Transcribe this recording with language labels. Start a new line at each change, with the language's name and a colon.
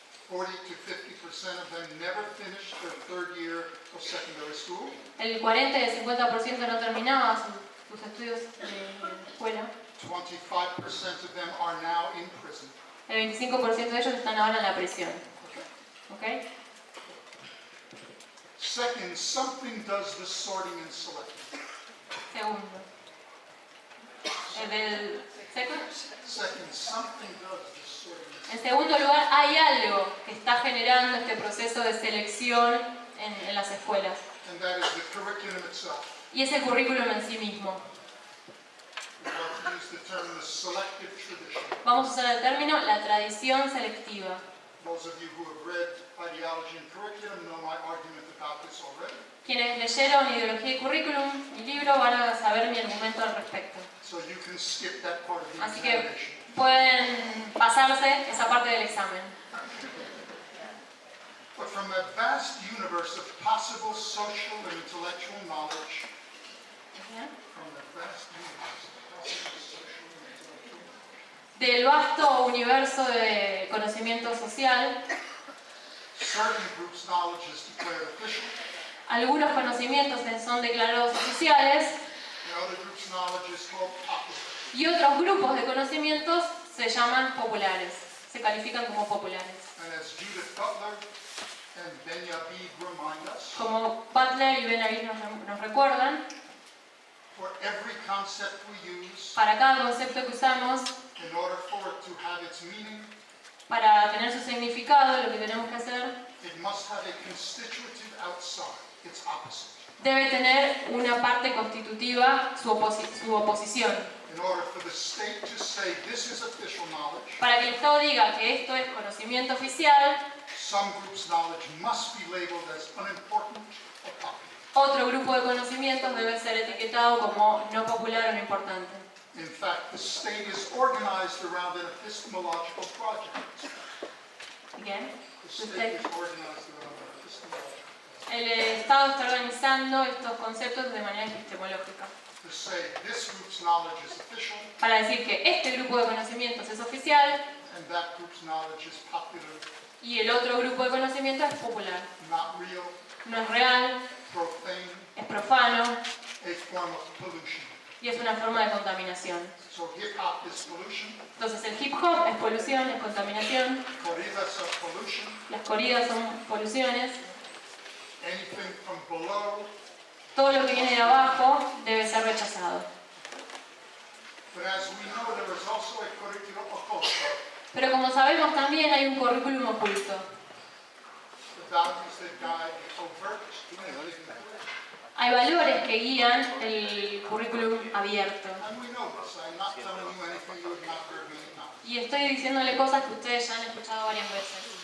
English: 40 to 50% of them never finished their third year of secondary school.
Spanish: el 40 y el 50% no terminaba sus estudios de escuela.
English: 25% of them are now in prison.
Spanish: El 25% de ellos están ahora en la prisión.
English: Okay?
Spanish: ¿Ok?
English: Second, something does the sorting and selecting.
Spanish: Segundo. Del second.
English: Second, something does the sorting and
Spanish: En
English: selecting.
Spanish: segundo lugar, hay algo que está generando este proceso de selección en las escuelas.
English: And that is the curriculum itself.
Spanish: Y es el currículum en sí mismo.
English: We want to use the term the selective tradition.
Spanish: Vamos a usar el término la tradición selectiva.
English: Those of you who have read Ideology and Curriculum know my argument about this already.
Spanish: Quienes leyeron Ideología y Currículum, mi libro, van a saber mi argumento al respecto.
English: So you can skip that part of the
Spanish: Así que
English: examination.
Spanish: pueden pasarse esa parte del examen.
English: But from a vast universe of possible social and intellectual knowledge, from the vast universe of possible social and intellectual knowledge,
Spanish: Del vasto universo de conocimiento social,
English: certain groups' knowledge is declared official,
Spanish: algunos conocimientos son declarados oficiales
English: and other groups' knowledge is called popular.
Spanish: y otros grupos de conocimientos se llaman populares, se califican como populares.
English: And as Judith Butler and Ben-Yabid remind us,
Spanish: Como Butler y Ben-Avid nos recuerdan,
English: for every concept we use,
Spanish: para cada concepto que usamos,
English: in order for it to have its meaning,
Spanish: para tener su significado, lo que tenemos que hacer,
English: it must have a constitutive outside, its opposite.
Spanish: debe tener una parte constitutiva, su oposición.
English: In order for the state to say this is official knowledge,
Spanish: Para que el Estado diga que esto es conocimiento oficial,
English: some group's knowledge must be labeled as unimportant or popular.
Spanish: otro grupo de conocimientos debe ser etiquetado como no popular o no importante.
English: In fact, the state is organized around an epistemological project.
Spanish: Bien.
English: The state is organized around an epistemological project.
Spanish: El Estado está organizando estos conceptos de manera epistemológica.
English: To say this group's knowledge is official
Spanish: Para decir que este grupo de conocimientos es oficial
English: and that group's knowledge is popular,
Spanish: y el otro grupo de conocimientos es popular.
English: not real,
Spanish: No es real,
English: profane,
Spanish: es profano
English: a form of pollution.
Spanish: y es una forma de contaminación.
English: So hip hop is pollution,
Spanish: Entonces el hip hop es polución, es contaminación,
English: corridas are pollution,
Spanish: las corridas son poluciones,
English: anything from below.
Spanish: todo lo que viene de abajo debe ser rechazado.
English: But as we know, there is also a curriculum occulto.
Spanish: Pero como sabemos también hay un currículum oculto.
English: The values that guide overt thinking.
Spanish: Hay valores que guían el currículum abierto.
English: And we know this. I'm not telling you anything you have not heard many times.
Spanish: Y estoy diciéndole cosas que ustedes ya han escuchado varias veces.